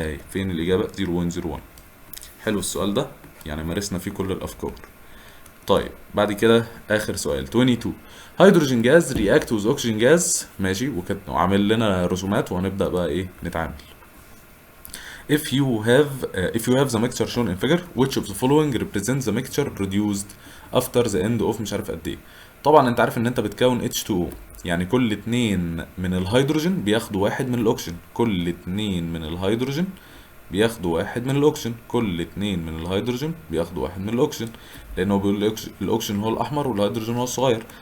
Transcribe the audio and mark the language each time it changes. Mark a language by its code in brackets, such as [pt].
[ar] فين الإجابة؟ 0.01. حلو السؤال ده، يعني مارسنا فيه كل الأفكار. طيب بعد كده آخر سؤال 22، [en] Hydrogen gas react with oxygen gas. [ar] ماشي، وعامل لنا رسومات وهنبدأ بقى إيه نتعامل. [en] If you have the mixture shown in figure, which of the following represents the mixture reduced after the end of [ar] مش عارف قد ايه. طبعا انت عارف ان انت بتكون H2O، يعني كل اتنين من الهيدروجين بياخدوا واحد من الاكسجين، كل اتنين من الهيدروجين بياخدوا واحد من الاكسجين، كل اتنين من الهيدروجين بياخدوا واحد من الاكسجين، لانه بيقول الاكسجين هو الاحمر والهيدروجين هو الصغير.